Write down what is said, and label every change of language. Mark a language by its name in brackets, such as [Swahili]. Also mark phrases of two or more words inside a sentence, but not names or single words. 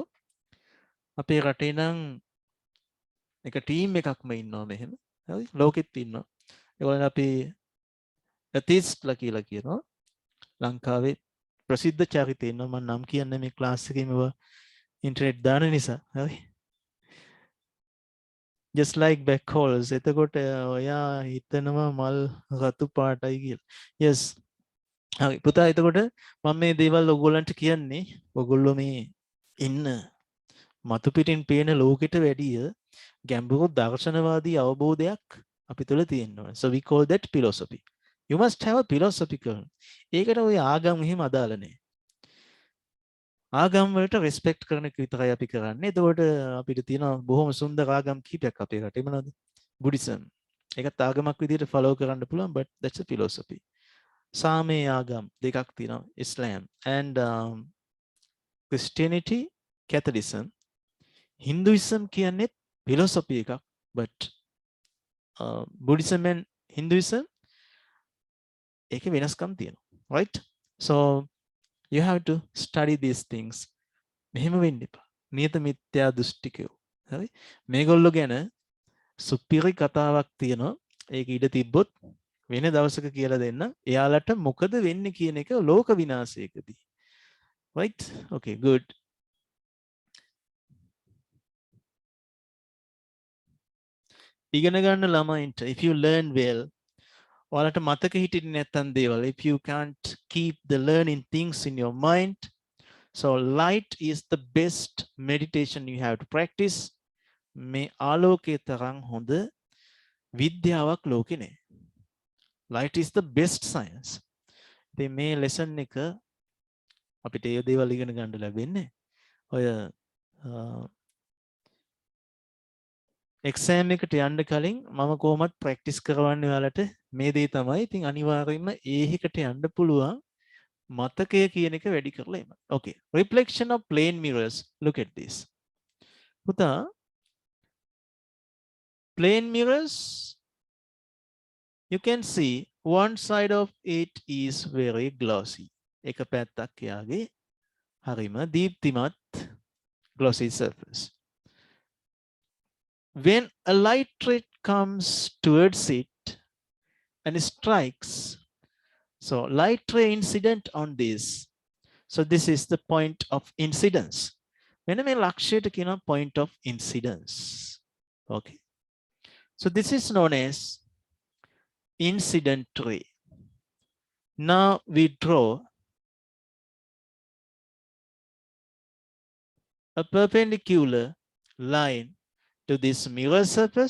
[Sinhala] අපේ රටේ නම් එක ටීම් එකක්ම ඉන්නවා මෙහෙම. හරි? ලෝකෙත් ඉන්නවා. ඒගොල්ලන් අපි ඇතිස්ට්ලා කියලා කියනවා. ලංකාවේ ප්‍රසිද්ධ චරිතය ඉන්නවා. මම නම් කියන්නේ මේ ක්ලාස් එකේ මේවා ඉන්ටර්නෙට් දාන නිසා. හරි? [English] just like black holes. [Sinhala] එතකොට ඔයා හිතනවා මල් රතු පාටයි කියලා. [English] yes. [Sinhala] හරි පුතා එතකොට මම මේ දේවල් ඔයගොල්ලන්ට කියන්නේ ඔයගොල්ලෝ මේ ඉන්න මතු පිටින් පේන ලෝකෙට වැඩිය ගැඹුරු දර්ශනවාදී අවබෝධයක් අපි තුළ තියෙනවා. [English] So we call that philosophy. You must have a philosophical. [Sinhala] ඒකට ඔය ආගම් එහෙම අදාළ නැහැ. ආගම් වලට රෙස්පෙක්ට් කරන එක විතරයි අපි කරන්නේ. එතකොට අපිට තියෙන බොහොම සුන්දර ආගම් කීපයක් අපේ රටේ මොනවද? බුද්දිසම්. ඒකත් ආගමක් විදිහට ෆලෝ කරන්න පුළුවන්, [English] but that's a philosophy. [Sinhala] සාමයේ ආගම් දෙකක් තියෙනවා. [English] Islam and Christianity, Catholicism. [Sinhala] Hinduism කියන්නේ philosophy එකක්, [English] but Buddhism and Hinduism [Sinhala] ඒකේ වෙනස්කම් තියෙනවා. [English] Right? So you have to study these things. [Sinhala] මෙහෙම වෙන්න එපා. නියත මිත්‍යා දෘෂ්ටිකයෝ. හරි? මේගොල්ලෝ ගැන සුපිරි කතාවක් තියෙනවා. ඒක ඉඩ තිබ්බොත් වෙන දවසක කියලා දෙන්න. එයාලට මොකද වෙන්නේ කියන එක ලෝක විනාශයකදී. [English] Right? Okay, good. [Sinhala] ඉගෙන ගන්න ළමයින්ට [English] if you learn well, [Sinhala] ඔයාලට මතක හිටින්නේ නැත්නම් දේවල්, [English] if you can't keep the learning things in your mind, so light is the best meditation you have to practice. [Sinhala] මේ ආලෝකයේ තරම් හොඳ විද්‍යාවක් ලෝකේ නැහැ. [English] Light is the best science. [Sinhala] ඉතින් මේ lesson එක අපිට ඒ දේවල් ඉගෙන ගන්න ලැබෙන්නේ ඔය එක්සෑම් එකට යන්න කලින් මම කොහොමත් ප්‍රැක්ටිස් කරවන්නේ ඔයාලට මේ දේ තමයි. ඉතින් අනිවාර්යයෙන්ම ඒහිකට යන්න පුළුවන් මතකය කියන එක වැඩි කරලා එන්න. [English] Okay. Reflection of plane mirrors. Look at this. පුතා plane mirrors, you can see one side of it is very glossy. [Sinhala] එක පැත්තක් යාගේ හරිම දීප්තිමත් [English] glossy surface. When a light ray comes towards it and strikes, so light ray incident on this. So this is the point of incidence. When I [Sinhala] ලක්ෂයට කියන [English] point of incidence. Okay. So this is known as incident ray. Now we draw a perpendicular line to this mirror surface.